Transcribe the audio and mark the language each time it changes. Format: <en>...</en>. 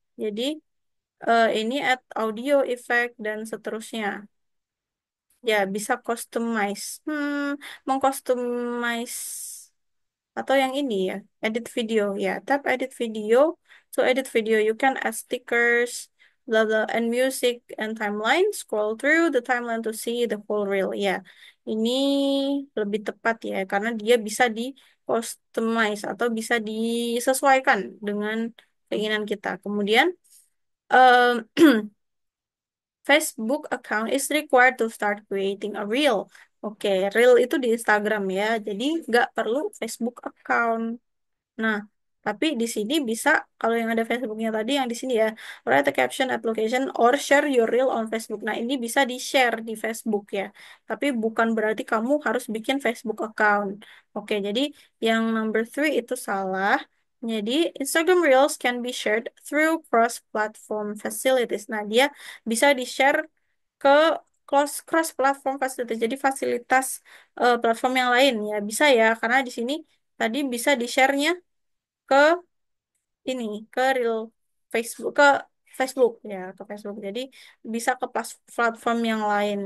<id>Jadi ini</id> <en>add audio effect</en> <id>dan seterusnya. Ya, bisa customize. Mengcustomize atau yang ini ya, edit video ya.</id> <en>Tap edit video. To edit video, you can add stickers, blah blah, and music and timeline. Scroll through the timeline to see the full reel.</en> <id>Ya, ini lebih tepat ya, karena dia bisa di customize atau bisa disesuaikan dengan keinginan kita. Kemudian,</id> <en>em, Facebook account is required to start creating a reel.</en> <id>Oke, reel itu di Instagram ya, jadi nggak perlu</id> <en>Facebook account.</en> <id>Nah, tapi di sini bisa, kalau yang ada Facebooknya tadi, yang di sini ya,</id> <en>write a caption, add location, or share your reel on Facebook.</en> <id>Nah, ini bisa di-share di Facebook ya. Tapi bukan berarti kamu harus bikin Facebook account. Oke, jadi yang</id> <en>number three</en> <id>itu salah. Jadi,</id> <en>Instagram Reels can be shared through cross-platform facilities.</en> <id>Nah, dia bisa di-share ke</id> <en>cross-platform facilities.</en> <id>Jadi, fasilitas platform yang lain ya. Bisa ya, karena di sini tadi bisa di-share-nya ke ini ke real Facebook ya ke Facebook jadi bisa ke platform yang lain.</id>